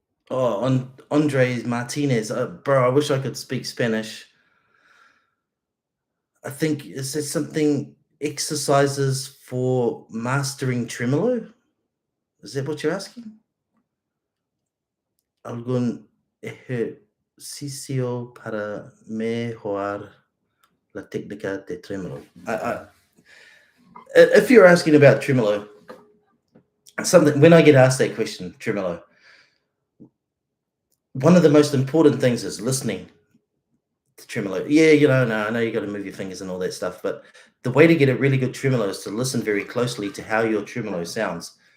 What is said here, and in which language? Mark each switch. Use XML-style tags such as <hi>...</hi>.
<en>Oh, Andres Martinez. Bro, I wish I could speak Spanish. I think, is there something, exercises for mastering tremolo? Is that what you're asking?</en> <es>Algún ejercicio para mejorar la técnica de tremolo.</es> <en>If you're asking about tremolo, something, when I get asked that question, tremolo, one of the most important things is listening to tremolo. Yeah, no, I know you got to move your fingers and all that stuff, but the way to get a really good tremolo is to listen very closely to how your tremolo sounds.</en>